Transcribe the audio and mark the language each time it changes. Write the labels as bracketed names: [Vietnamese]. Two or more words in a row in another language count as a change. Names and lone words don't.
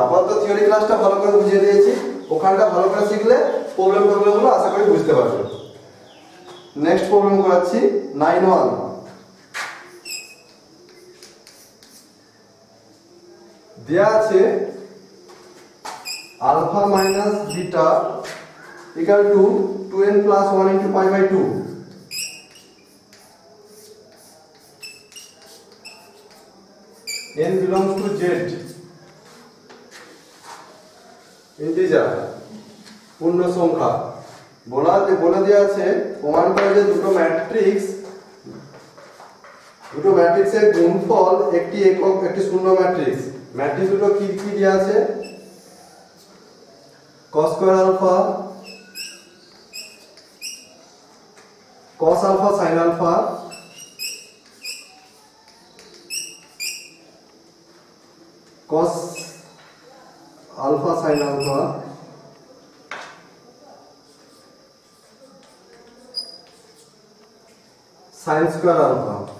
[Bangla] আপাতত থিওরি ক্লাসটা ভালো করে বুঝিয়ে দিয়েছি, ওখানটা ভালো করে শিখলে প্রবলেমগুলো আশা করি বুঝতে পারবে। [English] next problem [Bangla] করাচ্ছি 9-1। দেয়া আছে [English] alpha minus beta equal to 2n plus 1 into pi by 2. n belongs to z, [Bangla] integer, পূর্ণ সংখ্যা। বলে দেওয়া আছে প্রমাণ করে যে দুটো ম্যাট্রিক্সের গুণফল একটি একক একটি শূন্য ম্যাট্রিক্স। ম্যাট্রিক্স দুটো কি কি দেওয়া আছে, [English] cos square alpha, cos alpha sin alpha, cos alpha sin alpha, sin square alpha।